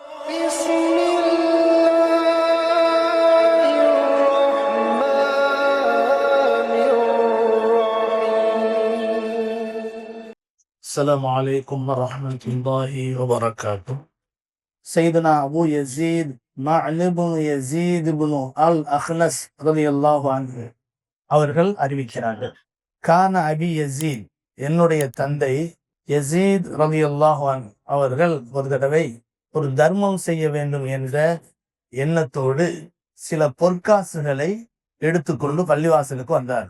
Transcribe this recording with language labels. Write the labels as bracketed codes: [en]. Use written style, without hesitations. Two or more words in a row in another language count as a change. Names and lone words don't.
[ar] بسم الله الرحمن الرحيم. السلام عليكم ورحمة الله وبركاته. سيدنا أبو يزيد معن بن يزيد بن الأخنس رضي الله عنه [ta] அவர்கள் அறிவிக்கிறார்கள். [ar] كان أبي يزيد, [ta] என்னுடைய தந்தை யசீத் [ar] رضي الله عنه [ta] அவர்கள் ஒரு தடவை ஒரு தர்மம் செய்ய வேண்டும் என்ற எண்ணத்தோடு சில பொற்காசுகளை எடுத்துக்கொண்டு பள்ளிவாசலுக்கு வந்தார்.